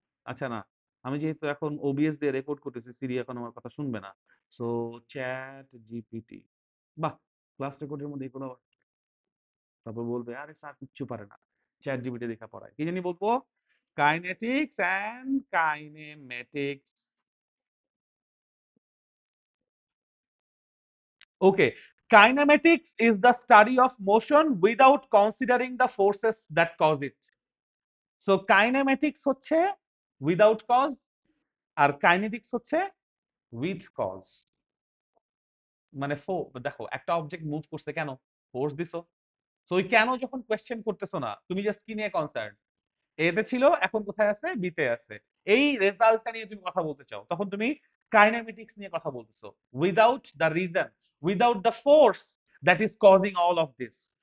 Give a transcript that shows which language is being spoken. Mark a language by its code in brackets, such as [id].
[bn] আচ্ছা না, আমি যেহেতু এখন ওবিএস দিয়ে রেকর্ড করতেছি, সিরি এখন আমার কথা শুনবে না। সো চ্যাট জিপিটি, বাহ, ক্লাস রেকর্ডের মধ্যে কোনো, তারপর বলবে আরে স্যার কিচ্ছু পারে না, চ্যাট জিপিটি দেখা পড়ায়, কি জানি বলবো, kinetics and kinematics. [en] Okay, kinematics is the study of motion without considering the forces that cause it. So kinematics হচ্ছে without cause আর kinetics হচ্ছে with cause। [bn] মানে দেখো একটা অবজেক্ট মুভ করছে কেন? ফোর্স দিছো। তো ওই কেন যখন কোয়েশ্চেন করতেছো না, তুমি জাস্ট কি নিয়ে কনসার্ন, এ তে ছিল, এখন কোথায় আছে? বি তে আছে। এই রেজাল্টটা নিয়ে তুমি কথা বলতে চাও, তখন তুমি কাইনেমেটিক্স নিয়ে কথা বলতেছো। [en] Without the reason, without the force that is causing all of this.